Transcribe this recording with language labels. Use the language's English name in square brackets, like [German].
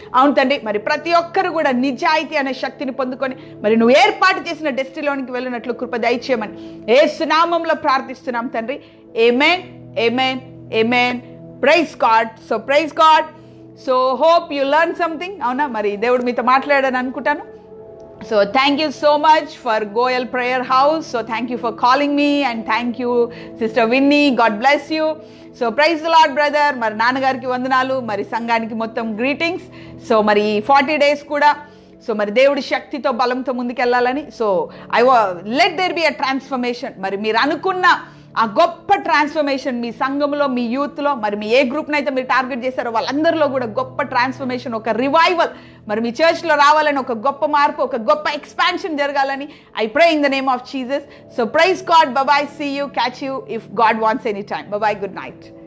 [Telugu] అవును తండ్రి, మరి ప్రతి ఒక్కరు కూడా నిజాయితీ అనే శక్తిని పొందుకొని మరి నువ్వు ఏర్పాటు చేసిన డెస్టినీలోనికి వెళ్ళినట్లు కృప దయచేయమని యేసు నామంలో ప్రార్థిస్తున్నాం తండ్రి. [English] ఆమేన్, ఆమేన్, ఆమేన్. Praise God. So praise God. So hope you learn something. [Telugu] అవునా, మరి దేవుడు మీతో మాట్లాడాలని అనుకుంటాను. [English] So thank you so much for Goel Prayer House. So thank you for calling me, and thank you Sister Winnie. God bless you. So praise the Lord brother. [Telugu] మరి నాన్నగారికి వందనాలు, మరి సంఘానికి మొత్తం గ్రీటింగ్స్. సో మరి 40 days కూడా [English] so [Telugu] మరి దేవుడి శక్తితో బలంతో ముందుకెళ్ళాలని. [English] So let there be a transformation. [Telugu] మరి మీరు అనుకున్న ఆ గొప్ప ట్రాన్స్ఫర్మేషన్ మీ సంఘంలో, మీ యూత్లో, మరి మీ ఏ గ్రూప్ని అయితే మీరు టార్గెట్ చేశారో వాళ్ళందరిలో కూడా గొప్ప ట్రాన్స్ఫర్మేషన్, ఒక రివైవల్ మరి మీ చర్చ్లో రావాలని, ఒక గొప్ప మార్పు, ఒక గొప్ప ఎక్స్పాన్షన్ జరగాలని [English] I pray in the name of Jesus. So praise God. Bye, see you, catch you if God wants any time. Bye, good night.